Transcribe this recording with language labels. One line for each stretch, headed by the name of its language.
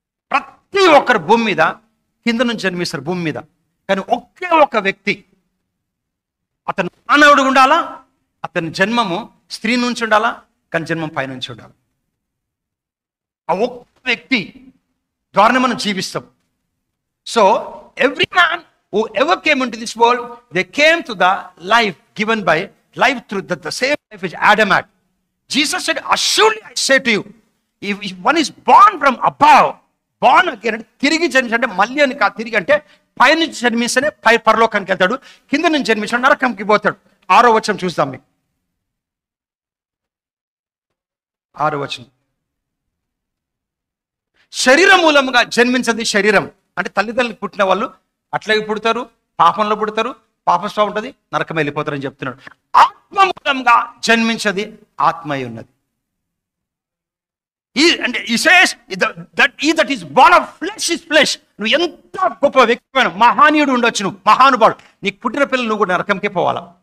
Telugu: ప్రతి ఒక్కరు భూమి మీద కింద నుంచి జన్మిస్తారు భూమి మీద. కానీ ఒకే ఒక వ్యక్తి, అతను మానవుడు ఉండాలా, అతని జన్మము స్త్రీ నుంచి ఉండాలా, కానీ జన్మం పైనుంచి ఉండాలి. ఆ ఒక్క వ్యక్తి ద్వారానే మనం జీవిస్తాం.
English: So every man who ever came into this world, they came to the life given by life through the same life which Adam had. Jesus said, assuredly I say to you, if one is born from above, born again, తిరిగి జన్మించంటే మళ్ళీ అని కాదు.
Telugu: తిరిగి అంటే పైనుంచి జన్మిస్తేనే పరలోకానికి వెళ్తాడు, కింద నుంచి జన్మించాడు నరకంకి పోతాడు. 6వ వచనం చూద్దాం మీకు. 6వ వచనం, శరీరం మూలముగా జన్మించది శరీరం అంటే తల్లిదండ్రులకు పుట్టిన వాళ్ళు అట్లాగే పుడతారు, పాపంలో పుడతారు, పాపస్వభావం ఉంటుంది, నరకం వెళ్ళిపోతారని చెప్తున్నాడు. ఆత్మ మూలంగా జన్మించది ఆత్మ అయి ఉన్నది.
English: అంటే he says that he that is born of flesh is flesh.
Telugu: నువ్వు ఎంత గొప్ప వ్యక్తిమైన మహానీయుడు ఉండొచ్చు, నువ్వు మహానుభావుడు, నీకు పుట్టిన పిల్లలు నువ్వు కూడా నరకంకే పోవాలా.